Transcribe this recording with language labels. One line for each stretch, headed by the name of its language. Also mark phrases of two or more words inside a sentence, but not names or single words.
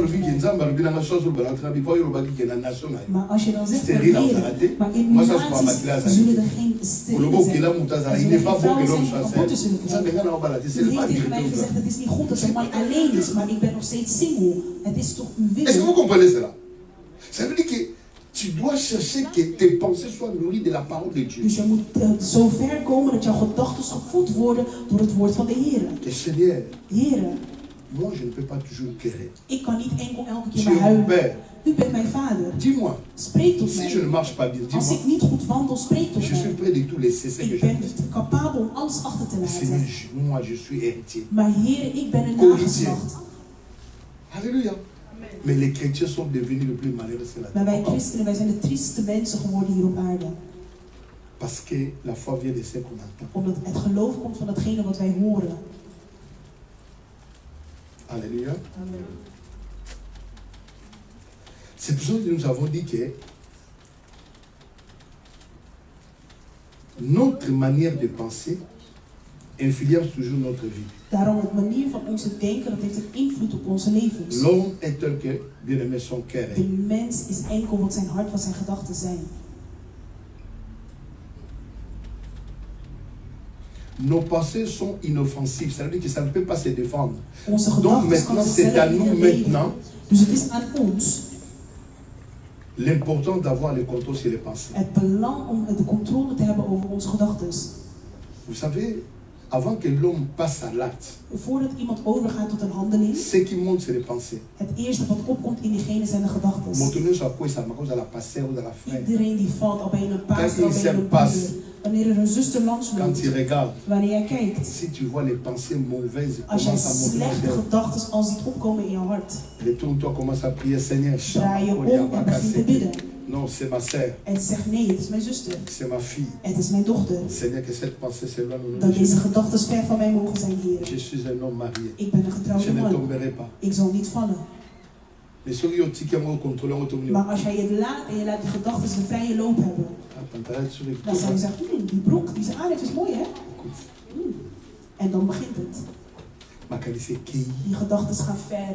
Dutch: Maar als je dan zegt, maar in uw naties zullen er geen steden zijn. Er zullen geen vrouwen zijn die abortus zullen krijgen. U heeft tegen mij gezegd, het is niet goed dat een man alleen is, maar ik ben nog steeds single. Het is toch uw wil.
French: Est-ce que vous comprenez cela? Ça veut dire que tu dois chercher que tes pensées soient nourries de la parole de Dieu.
Dutch: Dus je moet zo ver komen dat jouw gedachten gevoed worden door het woord van de Heer.
French: Seigneur,
Dutch: Heer,
French: moi je ne peux pas toujours querer.
Dutch: Ik kan niet enkel elke keer maar huilen. U bent mijn vader.
French: Dis-moi.
Dutch: Spreek tot mij.
French: Si je ne marche pas bien,
Dutch: als ik niet goed wandel, spreek tot
French: je suis prêt de tout laisser.
Dutch: Ik ben capabel om alles achter te laten.
French: Seigneur, moi je suis héritier.
Dutch: Maar Heer, ik ben een nageslacht.
French: Alléluia. Mais les chrétiens sont devenus le plus malheureux sur la terre.
Dutch: Maar wij christenen, wij zijn de trieste mensen geworden hier op aarde.
French: Parce que la foi vient de ce qu'on entend.
Dutch: Omdat het geloof komt van datgene wat wij horen.
French: Alléluia. Amen. C'est pour ça que nous avons dit que notre manière de penser influence toujours notre vie.
Dutch: Daarom de manier van onze denken, dat heeft een invloed op onze levens.
French: L'homme est tel que bien-aimé son cœur est.
Dutch: De mens is enkel wat zijn hart, wat zijn gedachten zijn.
French: Nos pensées sont inoffensives, ça veut dire que ça ne peut pas se défendre. Donc maintenant, c'est à nous maintenant.
Dutch: Dus het is aan ons.
French: L'importance d'avoir le contrôle sur les pensées.
Dutch: Het belang om de controle te hebben over onze gedachten.
French: Vous savez, avant que l'homme passe à l'acte,
Dutch: voordat iemand overgaat tot een handeling,
French: ce qui monte c'est les pensées.
Dutch: Het eerste wat opkomt in diegene zijn de gedachten. Iedereen die valt, al ben je een pastor, al ben je een broeder. Wanneer er een zuster langsloopt, wanneer jij kijkt, als jij slechte gedachten al ziet opkomen in je hart, draai je om en begint te bidden.
French: Non, c'est ma sœur.
Dutch: En zegt nee, het is mijn zuster.
French: C'est ma fille.
Dutch: Het is mijn dochter.
French: Seigneur, que cette pensée s'éloigne.
Dutch: Dat deze gedachten ver van mij mogen zijn, Heer.
French: Je suis un homme marié.
Dutch: Ik ben een getrouwde man.
French: Je ne tomberai pas.
Dutch: Ik zal niet vallen. Maar als jij het laat en je laat die gedachten de vrije loop hebben, dan zou je zeggen, die broek die ze aan heeft is mooi, hè? En dan begint het. Die gedachten gaan ver.